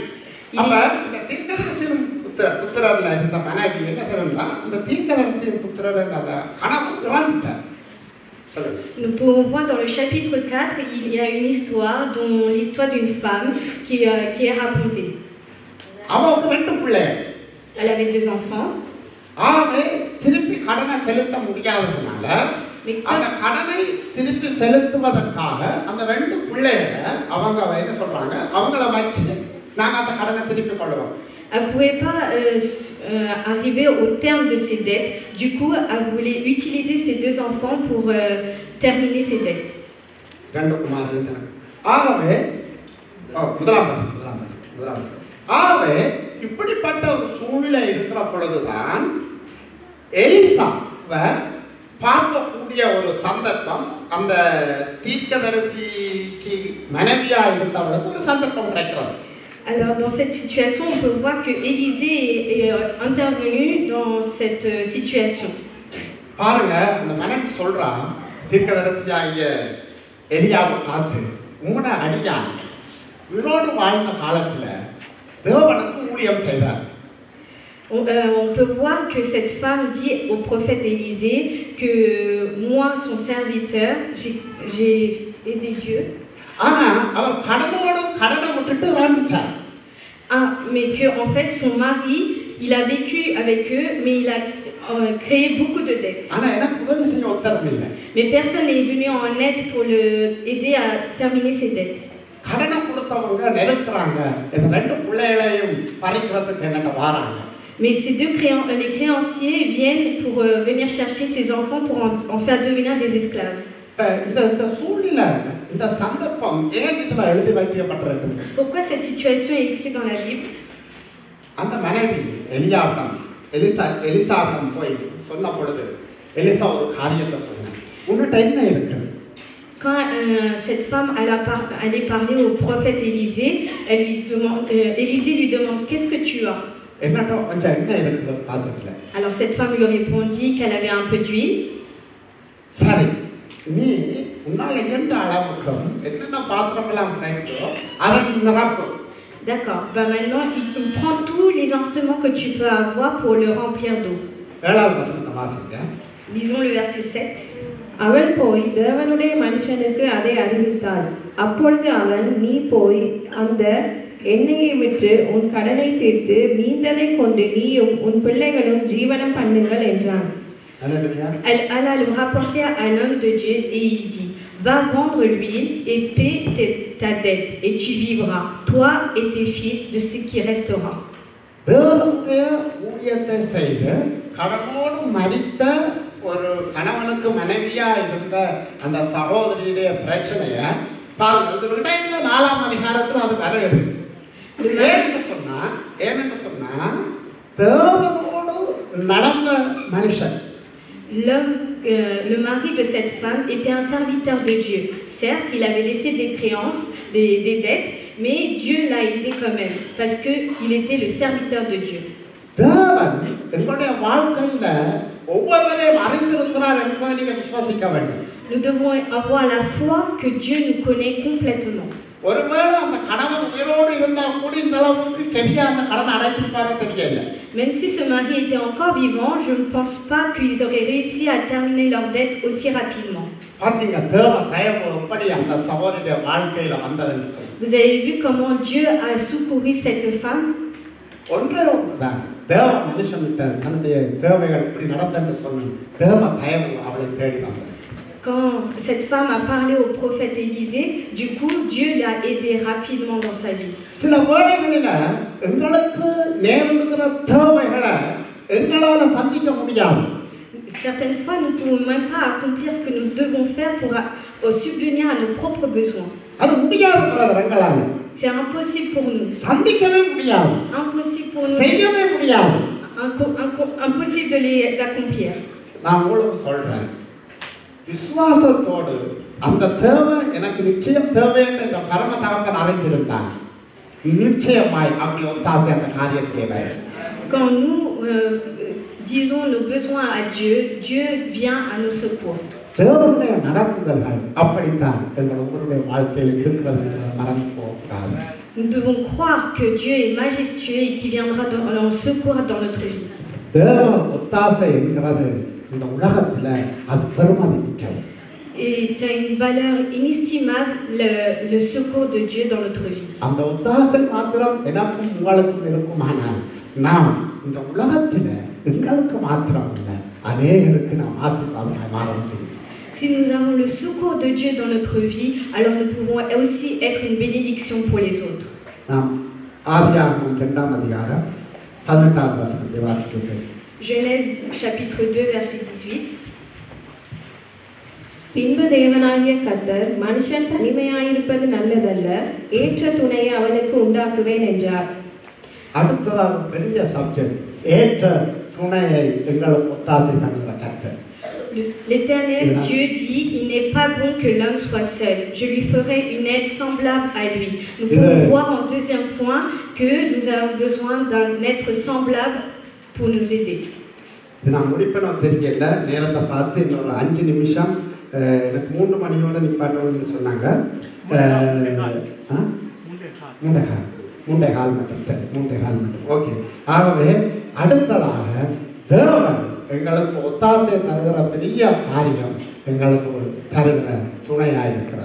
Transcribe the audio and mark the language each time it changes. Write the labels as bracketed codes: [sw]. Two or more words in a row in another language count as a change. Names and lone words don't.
[ta] அப்ப இந்த தீர்க்கதரிசியின் புத்திரர்ல இருந்த மனைவி என்ன செய்யணும்னா, இந்த தீர்க்கதரிசியின் புத்திரர் அந்த கணவன் இறந்துட்டார். [fr] Nous pouvons voir dans le chapitre 4, il y a une histoire, dont l'histoire d'une femme qui est racontée. [ta] அவளுக்கு 2 பிள்ளைகள். [fr] Elle avait 2 enfants. [ta] ஆகவே திருப்பி கடனை செலுத்த முடியாததுனால அந்த கடனை திருப்பி செலுத்துவதற்காக அந்த 2 பிள்ளைகளை அவங்க என்ன சொல்றாங்க, அவங்கள வச்சு நாங்க அந்த கடனை திருப்பி கொள்ளுவோம். [fr] Elle ne pouvait pas arriver au terme de ses dettes. Du coup, elle voulait utiliser ses 2 enfants pour terminer ses dettes. [ta] 2 குமாரர்கள். ஆகவே முதலாம் வசனம். ஆகவே இப்படிப்பட்ட ஒரு சூழ்நிலை இருக்கிற பொழுதுதான் எலிசாவை பார்க்கக்கூடிய ஒரு சந்தர்ப்பம் அந்த தீர்க்கதரிசிக்கு மனைவியா இருந்தவளுக்கு ஒரு சந்தர்ப்பம் கிடைக்கிறது. [fr] Alors dans cette situation, on peut voir que Élisée est intervenu dans cette situation. [ta] பாருங்க, அந்த மனைவி சொல்றா தீர்க்கதரிசியாகிய எலியாவை பார்த்து, உங்களோட அடியான் உயிரோடு வாழ்ந்த காலத்துல தேவனுக்கு ஊழியம் செய்தார். [fr] On peut voir que cette femme dit au prophète Élisée que moi, son serviteur, j'ai aidé Dieu. [ta] ஆனா அவர் கடனை விட்டுட்டு வாழ்ந்துட்டார். [fr] Mais que en fait son mari, il a vécu avec eux, mais il a créé beaucoup de dettes. [ta] ஆனா எனக்கு உதவி செய்ய ஒருத்தரும் இல்லை. [fr] Mais personne n'est venu en aide pour le aider à terminer ses dettes. [ta] கடனை கொடுத்தவங்க நெருக்குறாங்க, இந்த ரெண்டு பிள்ளைகளையும் பறிக்கிறதுக்கு என்னட்ட வாராங்க. [fr] Mais les créanciers viennent pour venir chercher ses enfants pour en faire devenir des esclaves. [ta] இந்த சூழ்நிலை, இந்த சந்தர்ப்பம் ஏன் இதுல எழுதி வைக்கப்பட்டிருக்கு? [fr] Pourquoi cette situation est écrite dans la Bible? [ta] அந்த மனைவி எலிசாவிடம் போய் சொன்ன பொழுது எலிசா ஒரு காரியத்தை சொன்னார். உன்கிட்ட என்ன இருக்குது? [fr] Quand cette femme allait parler au prophète Élisée, Élisée lui demande qu'est-ce que tu as? [ta] என்னட்ட கொஞ்சம் என்ன இருக்குது பாத்திரத்துல. [fr] Alors cette femme lui répondit qu'elle avait un peu d'huile. [ta] சரி, நீ உன்னால எந்த அளவுக்கு என்னென்ன பாத்திரமெல்லாம் கிடைக்குதோ அதை நிரப்பு. [fr] D'accord. Maintenant, il prend tous les instruments que tu peux avoir pour le remplir d'eau. [ta] 7வது வசனத்தை வாசிங்க. [fr] Lisons le verset 7. [ta] அவள் போய் தேவனுடைய மனுஷனுக்கு அதை அறிவித்தாள். அப்பொழுது அவன், நீ போய் அந்த எண்ணெயை விற்று உன் கடனை தீர்த்து மீந்ததை கொண்டு நீயும் உன் பிள்ளைகளும் ஜீவனம் பண்ணுங்கள் என்றான். [fr] Elle alla le rapporter à l'homme de Dieu et il dit, va vendre l'huile et paie ta dette et tu vivras, toi et tes fils, de ce qui restera. [ta] தேவனுடைய ஊழியத்தை செய்து கடனோடு மரித்த ஒரு கணவனுக்கு மனைவியா இருந்த அந்த சகோதரியுடைய பிரச்சனைய பாருங்க, இது இடையில 4ஆம் அதிகாரத்தில் அது வருகிறது. ஏன்னு சொன்னா தேவனோடு நடந்த மனுஷன். [fr] Le mari de cette femme était un serviteur de Dieu. Certes, il avait laissé des créances, des dettes, mais Dieu l'a aidé quand même, parce qu'il était le serviteur de Dieu. [ta] தேவன் எங்களுடைய வாழ்க்கையில ஒவ்வொருவரையும் அறிந்திருக்கிறார் என்பதை நீங்க விசுவாசிக்க வேண்டும். [fr] Nous devons avoir la foi que Dieu nous connaît complètement. [ta] ஒருவேளை அந்த கணவன் உயிரோடு இருந்தா கூட இந்த அளவுக்கு தெரிய அந்த கடனை அடைச்சிருப்பாரோ தெரியல. [fr] Même si ce mari était encore vivant, je ne pense pas qu'ils auraient réussi à terminer leurs dettes aussi rapidement. [ta] பாத்தீங்க தேவ தயவு எப்படி அந்த சகோதரியுடைய வாழ்க்கையில வந்ததுன்னு சொல்லி. [fr] Vous avez vu comment Dieu a secouru cette femme? [ta] ஒன்றே ஒன்றுதான், தேவ மனுஷன்கிட்ட தன்னுடைய தேவைகள் இப்படி நடந்தன்னு சொன்ன தேவ தயவு அவளை தேடி வந்தது. [fr] Quand cette femme a parlé au prophète Élisée, du coup Dieu l'a aidé rapidement dans sa vie. [ta] சில வேளைகளில எங்களுக்கு நேர்ந்திருக்கிற தேவைகளை எங்களால சந்திக்க முடியாது. [fr] Certaines fois, nous ne pouvons même pas accomplir ce que nous devons faire pour subvenir à nos propres besoins. [ta] அது முடியாது எங்களால. [fr] C'est impossible pour nous. [ta] சந்திக்கவே முடியாது. [fr] Impossible pour nous. [ta] செய்யவே முடியாது. [fr] Impossible de les accomplir. [ta] நான் உங்களுக்கு சொல்றேன், விசுவாசத்தோடு அந்த தேவை எனக்கு நிச்சயம் தேவை என்று இந்த பரம தகப்பன் அறிஞ்சிருந்தான், நிச்சயமாய் அப்படி ஒத்தாசை அந்த காரியத்திலே வரும். [fr] Quand nous disons nos besoins à Dieu, Dieu vient à nos secours. [ta] தேவனுடைய நடத்துதல்கள் அப்படித்தான் எங்கள் ஒவ்வொருடைய வாழ்க்கையில் இருக்கிறது என்பதை மறந்து போகக்கூடாது. [fr] Nous devons croire que Dieu est majestueux et qu'il viendra en secours dans notre vie. [ta] தேவ ஒத்தாசை என்கிறது இந்த உலகத்தில் அது பெருமதி மிக்கது. [fr] Et c'est une valeur inestimable, le secours de Dieu dans notre vie. [ta] அந்த ஒத்தாசை மாத்திரம் எனக்கும் உங்களுக்கும் இருக்குமானால் நாம் இந்த உலகத்தில் எங்களுக்கு மாத்திரம் இல்லை, அநேகருக்கு நாம் ஆசீர்வாதமாய் மாற முடியும். [fr] Si nous avons le secours de Dieu dans notre vie, alors nous pouvons aussi être une bénédiction pour les autres. [ta] நாம் ஆதியாகமம் 2ஆம் அதிகாரம் 18வது வசனத்தை வாசிக்கிறோம். [fr] Genèse chapitre 2 verset 18. [ta] பின்பு தேவனாகிய கர்த்தர் மனுஷன் தனிமையாயிருப்பது நல்லதல்ல, ஏற்ற துணையை அவனுக்கு உண்டாக்குவேன் என்றார். அடுத்ததாக பெரிய சப்ஜெக்ட், ஏற்ற துணையை எங்களுக்கு ஒத்தாசை பண்ணுகிற கர்த்தர். [fr] L'Éternel Dieu dit, il n'est pas bon que l'homme soit seul. Je lui ferai une aide semblable à lui. Nous pouvons voir en deuxième point que nous avons besoin d'un être semblable pour nous aider. [ta] நான் முடிப்பேன் தெரியல, நேரத்தை பார்த்து இன்னொரு 5 நிமிஷம் எனக்கு 3 மணியோட நிப்பாட்டணும்னு சொன்னாங்க. 3:15 மட்டும், சரி 3:15 மட்டும், ஓகே. ஆகவே அடுத்ததாக தேவன் எங்களுக்கு ஒத்தாசை தருகிற பெரிய காரியம் எங்களுக்கு தருகிற துணையாக இருக்கிறது.